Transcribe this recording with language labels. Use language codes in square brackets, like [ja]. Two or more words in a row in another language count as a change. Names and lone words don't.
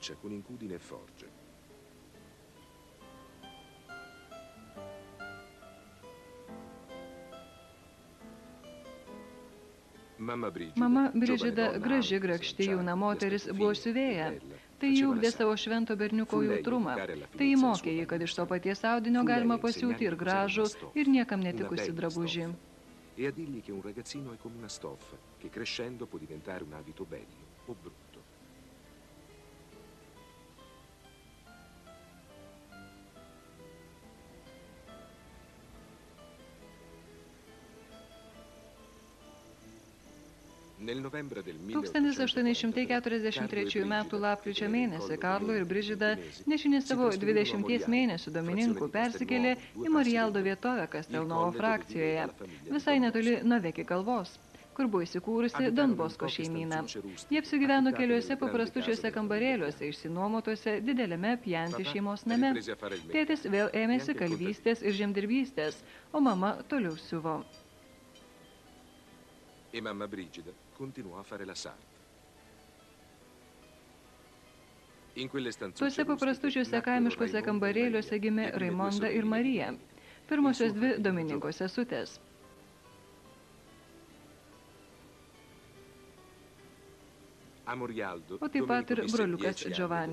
[lt] Mama Bridžida, graži grakšti jauna moteris, buvo siuvėja. Tai jį ugdė savo švento berniuko jautrumą. Tai jį mokė jį, kad iš to paties audinio galima pasiūti ir gražų, ir niekam netikusi drabužį. [it] E a dirgli che un ragazzino è come una stoffa, che crescendo può diventare un abito bello o brutto. Nel novembre del [lt] 1843 metų lapkričio mėnesį Karlo ir Bridžida, nešini savo 20 mėnesių Domininkų, persikėlė į Marialdo vietovę Kastelnovo frakcijoje, visai netoli Noveki kalvos, kur buvo įsikūrusi Don Bosco šeimyna. Jie apsigyveno keliuose paprastučiuose kambarėliuose, išsinuomotose dideliame Pianti šeimos name. Tėtis vėl ėmėsi kalvystės ir žemdirbystės, o mama toliau siuvo. [it] E mamma Brigida continuò a fare la sarta. [lt] Tuose paprastučiuose kaimiškose kambarėliuose gimė Raimonda ir Marija, pirmosios dvi Domininko sesutės. O taip pat ir broliukas Giovanni.